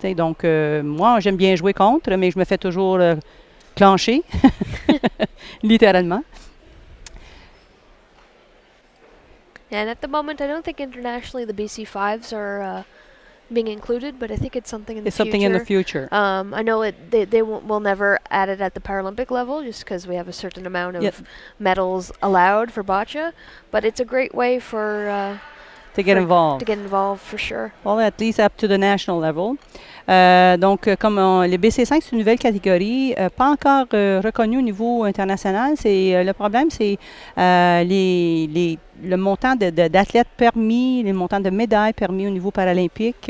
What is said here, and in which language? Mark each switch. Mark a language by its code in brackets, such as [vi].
[fr] Donc, moi, j'aime bien jouer contre, mais je me fais toujours clencher, littéralement. [en] And at the moment, I don't think internationally the BC5s are being included, but I think it's something in the future. It's something in the future. I know they will never add it at the Paralympic level just because we have a certain amount of medals allowed for boccia, but it's a great way for... to get involved. To get involved, for sure. Well, at least up to the national level. [fr] Donc, comme les BC5, c'est une nouvelle catégorie, pas encore reconnue au niveau international. Le problème, c'est le montant d'athlètes permis, le montant de médailles permis au niveau paralympique.